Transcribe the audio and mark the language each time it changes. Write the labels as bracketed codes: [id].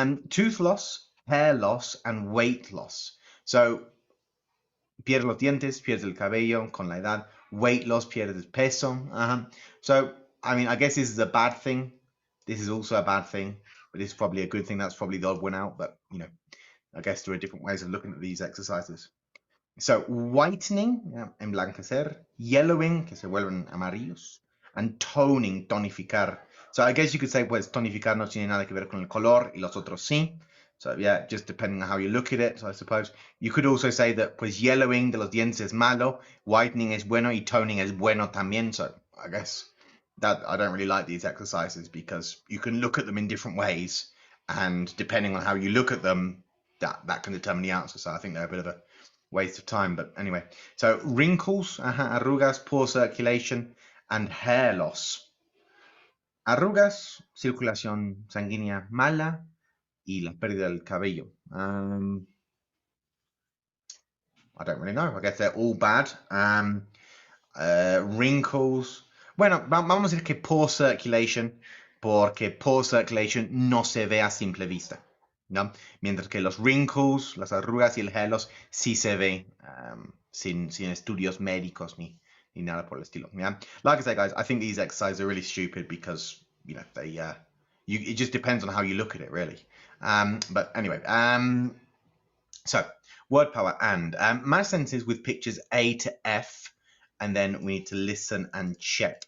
[en] Tooth loss, hair loss, and weight loss. [es] So pierde los dientes, pierde el cabello con la edad. [en] Weight loss, [es] pierde el peso. [en] So, I mean, I guess this is a bad thing. This is also a bad thing. but it's probably a good thing. That's probably the odd one out, but you know, I guess there are different ways of looking at these exercises. So whitening, emblanquecer, yellowing, [es] que se vuelven amarillos, [en] and toning, tonificar. So I guess you could say, [es] pues, tonificar no tiene nada que ver con el color y los otros sí. [en] So yeah, just depending on how you look at it, so I suppose. You could also say that, [es] pues, yellowing de los dientes es malo, whitening es bueno, y toning es bueno también. [en] So I guess that I don't really like these exercises because you can look at them in different ways, and depending on how you look at them, that can determine the answer. So I think they're a bit of a waste of time, but anyway. So wrinkles, arrugas, poor circulation, and hair loss. [es] Arrugas, circulación sanguínea mala y la pérdida del cabello. [en] I don't really know. I guess they're all bad. [es] Wrinkles. Bueno, vamos a decir que poor circulation, porque poor circulation no se ve a simple vista, ¿no? Mientras que los wrinkles, las arrugas y el hair loss sí se ve sin estudios médicos ni nada por el estilo. [en] Yeah? Like I say, guys, I think these exercises are really stupid because, you know, they it just depends on how you look at it, really. But anyway, so word power and match sentences with pictures A to F, and then we need to listen and check.